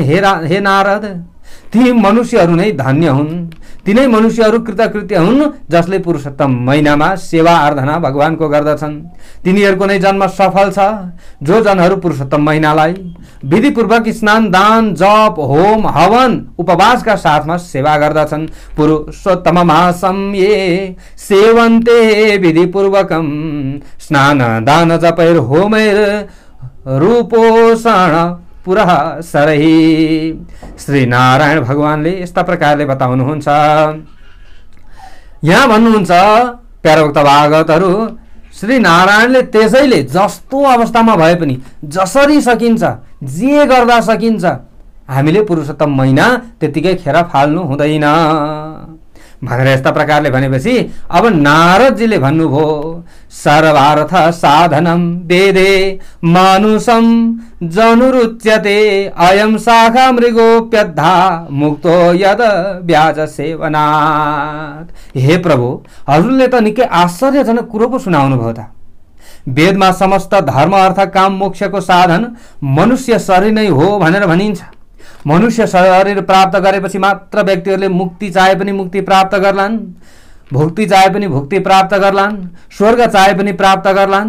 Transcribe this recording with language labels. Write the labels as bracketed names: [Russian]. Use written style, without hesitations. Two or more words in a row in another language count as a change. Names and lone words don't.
[Nepali] हे नारद, ती मनुष्यहरू नै धन्य हुन्, तिनै मनुष्यहरू कृतकृत्य हुन् जसले पुरुषोत्तम महिनामा सेवा आराधना भगवानको गर्दछन्। तिनीहरूको नै जन्म सफल छ। जो जनहरू पुरुषोत्तम महिनालाई विधिपूर्वक स्नान दान जप होम हवन उपवासका साथमा सेवा गर्दछन्। [Sanskrit] पुरुषोत्तम मासम ये सेवन्ते विधिपूर्वकम स्नान दान जपैर होमैर रूपोषण पुरः सरही। [Nepali] श्री नारायण भगवानले यस्ता प्रकारले बताउनुहुन्छ। यहाँ भन्नुहुन्छ प्यारोक्त भागवतहरू, श्री नारायणले त्यसैले जस्तो अवस्थामा भए पनि जसरी सकिन्छ जे गर्दा सकिन्छ हामीले पुरुषोत्तम महिना त्यतिकै खेर फाल्नु हुँदैन भनेर यस्ता प्रकारले भनेपछि अब नारदजीले भन्नुभयो, [Sanskrit] सर्वार्थ साधनम वेदे मानुषम जनुरुच्यते अयम शाखा मृगोप्यद्धा मुक्तो यद ब्याज सेवनात्। [Nepali] हे प्रभु, हजुरले त निकै आश्चर्यजनक कुरो पो सुनाउनु भयो त। वेदमा समस्त धर्म अर्थ काम मोक्षको साधन मनुष्य शरीर नै हो भनेर भनिन्छ। मनुष्य शरीर प्राप्त गरेपछि मात्र व्यक्तिहरूले मुक्ति चाहे पनि मुक्ति प्राप्त गर्लान्, भुक्ति चाहे पनि भुक्ति प्राप्त गर्लान्, स्वर्ग चाहे पनि प्राप्त गर्लान्।